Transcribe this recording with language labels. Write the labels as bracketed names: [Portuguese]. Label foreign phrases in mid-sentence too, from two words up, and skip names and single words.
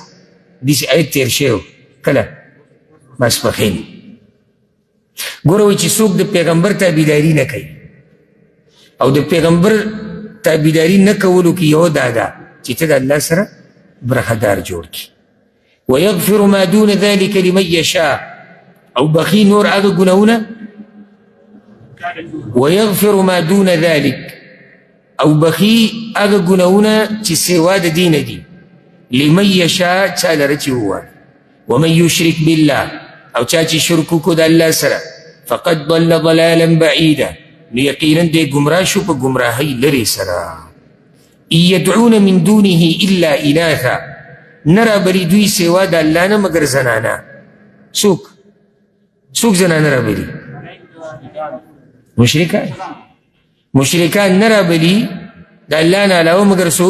[Pashto] داسې آیت تېر شوی کله ماسپښین. ګوره وایي چې څوک د پیغمبر تابعداري نه کوي، او د پیغمبر تابعداري نه کولو کې یو دا ده چې ته د الله سره برخدار جوړ کړي. [Arabic] ویغفر ما دون ذلك لمن یشاء، [Pashto] او بخي نور هغه ګناهونه. [Arabic] ویغفر ما دون ذلك، [Pashto] او بخي هغه ګناهونه چې سوا د دین دي، [Arabic] لمن یشاء [Pashto] چا لره چې ووایي. [Arabic] ومن یشرک بالله، [Pashto] او چا چې شرک وکړو د الله سره، [Arabic] فقد ضل ضلالا بعیدا، [Pashto] نو یقینا دی ګمراه شو په ګمراهۍ لرې سره. [Arabic] ان یدعون من دونه الا اناثا، [Pashto] نه رابلي دوی سوا د الله نه مګر زنانه. څوک زنانه رابلي؟ مشرکان نه رابلي د الله نه علاوه مګر څوک؟